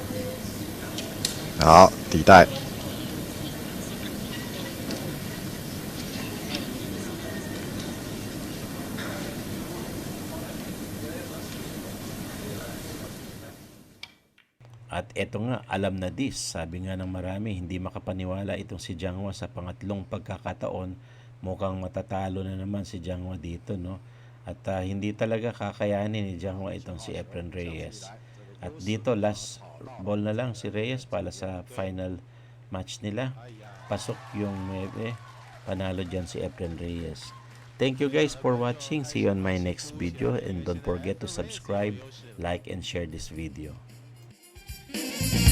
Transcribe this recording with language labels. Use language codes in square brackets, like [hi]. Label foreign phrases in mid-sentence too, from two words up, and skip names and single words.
[zh] 好，底带。 [tl] At eto nga, alam na this. Sabi nga ng marami, hindi makapaniwala itong si Jianghua sa pangatlong pagkakataon. Mukhang matatalo na naman si Jianghua dito, no? At hindi talaga kakayanin ni Jianghua itong si Efren Reyes. At dito, [en] last ball [tl] na lang si Reyes para sa [en] final match [tl] nila. Pasok yung 9. Panalo dyan si Efren Reyes. [en] Thank you guys for watching. See you on my next video. And don't forget to subscribe, like, and share this video.